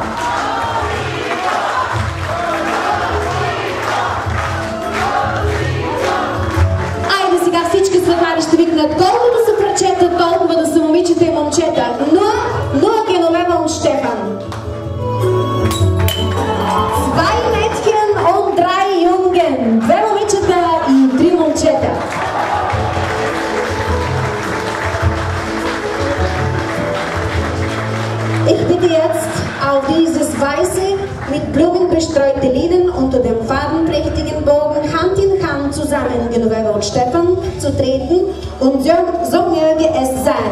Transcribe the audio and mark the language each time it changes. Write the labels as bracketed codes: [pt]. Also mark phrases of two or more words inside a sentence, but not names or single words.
[bg] Айде сега всички светлари ще викнат колкото са парчета, толкова да са момичета и момчета. [de] Но Genoveva und Stefan. 2 Mädchen und 3 Jungen. [bg] 2 момичета и 3 момчета. [de] Ich bitte jetzt auf dieses weiße, mit Blumen bestreute Linnen unter dem farbenprächtigen Bogen Hand in Hand zusammen, Genoveva und Stefan, zu treten und so möge es sein.